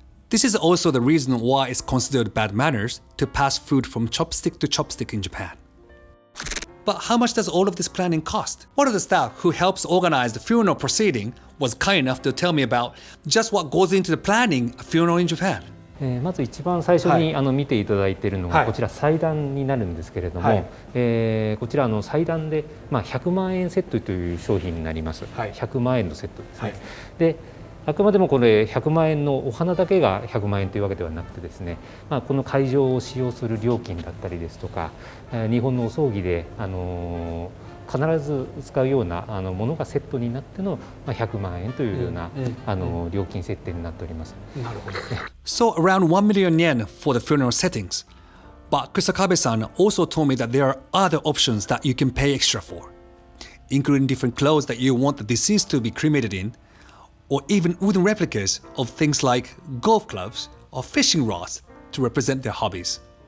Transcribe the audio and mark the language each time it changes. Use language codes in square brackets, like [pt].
[en] This is also the reason why it's considered bad manners to pass food from chopstick to chopstick in Japan. But how much does all of this planning cost? One of the staff who helps organize the funeral proceeding was kind enough to tell me about just what goes into the planning a funeral in Japan. [ja] まず一番最初に見ていただいているのがこちら祭壇になるんですけれども、こちら祭壇で100万円セットという商品になります。 100万円のセットですね。で、あくまでもこれ100万円のお花だけが100万円というわけではなくてですね、この会場を使用する料金だったりですとか、日本のお葬儀で必ず使うようなものがセットになっての100万円というような料金設定になっております。なるほど。 [en] So around 1 million yen for the funeral settings. But Kusakabe-san also told me that there are other options that you can pay extra for, including different clothes that you want the deceased to be cremated in, or even wooden replicas of things like golf clubs or fishing rods to represent their hobbies.